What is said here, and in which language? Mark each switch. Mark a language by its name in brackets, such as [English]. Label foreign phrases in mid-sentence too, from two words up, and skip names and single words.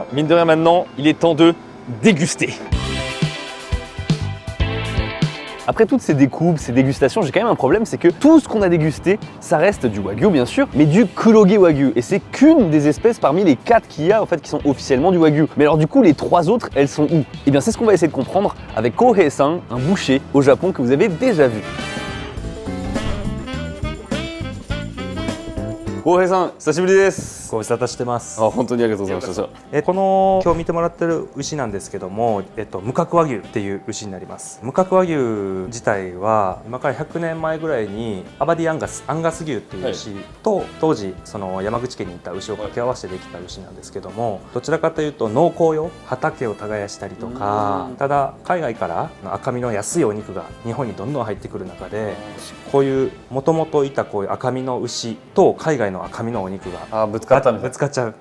[French] Mine de rien, maintenant, il est temps de déguster. Après toutes ces découpes, ces dégustations, j'ai quand même un problème, c'est que tout ce qu'on a dégusté, ça reste du Wagyu bien sûr, mais du Kuroge Wagyu. Et c'est qu'une des espèces parmi les 4 qu'il y a en fait qui sont officiellement du Wagyu. Mais alors du coup, les 3 autres, elles sont où? Eh bien c'est ce qu'on va essayer de comprendre avec Kohei-san, un boucher au Japon que vous avez déjà vu. [Japanese] Kohei-san, 久しぶりです。ご無沙汰してます。本当にありがとうございました。この今日見てもらってる牛なんですけども、無角和牛っていう牛になります。無角和牛自体は今から100年前ぐらいにアバディアンガス牛っていう牛と、当時その山口県にいた牛を掛け合わせてできた牛なんですけども、どちらかというと農耕用、畑を耕したりとか、ただ海外から赤身の安いお肉が日本にどんどん入ってくる中で、こういうもともといたこういう赤身の牛と海外の赤身のお肉がぶつかっちゃう。